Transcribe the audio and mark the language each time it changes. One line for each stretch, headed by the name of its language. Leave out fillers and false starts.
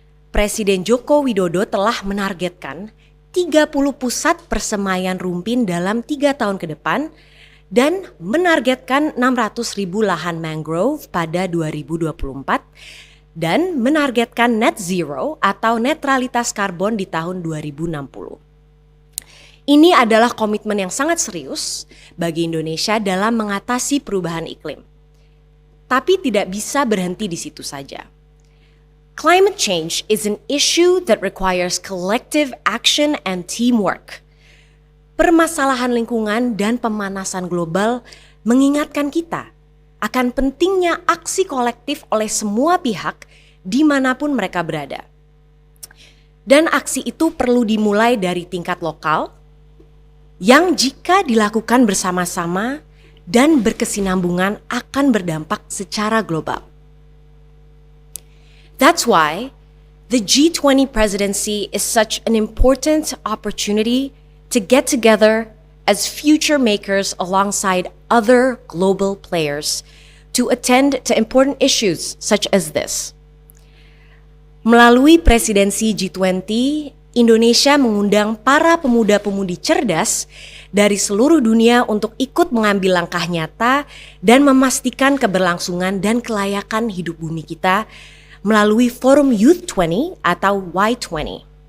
Indonesian: Presiden Joko Widodo telah menargetkan 30 pusat persemaian rumpin dalam 3 tahun ke depan dan menargetkan 600 ribu lahan mangrove pada 2024 dan menargetkan net zero atau netralitas karbon di tahun 2060. Ini adalah komitmen yang sangat serius bagi Indonesia dalam mengatasi perubahan iklim. Tapi tidak bisa berhenti di situ saja.
English: Climate change is an issue that requires collective action and teamwork.
Indonesian: Permasalahan lingkungan dan pemanasan global mengingatkan kita akan pentingnya aksi kolektif oleh semua pihak dimanapun mereka berada. Dan aksi itu perlu dimulai dari tingkat lokal, yang jika dilakukan bersama-sama dan berkesinambungan akan berdampak secara global.
English: That's why the G20 presidency is such an important opportunity to get together as future makers alongside other global players to attend to important issues such as this.
Indonesian: Melalui presidensi G20, Indonesia mengundang para pemuda-pemudi cerdas dari seluruh dunia untuk ikut mengambil langkah nyata dan memastikan keberlangsungan dan kelayakan hidup bumi kita melalui Forum Youth 20 atau Y20.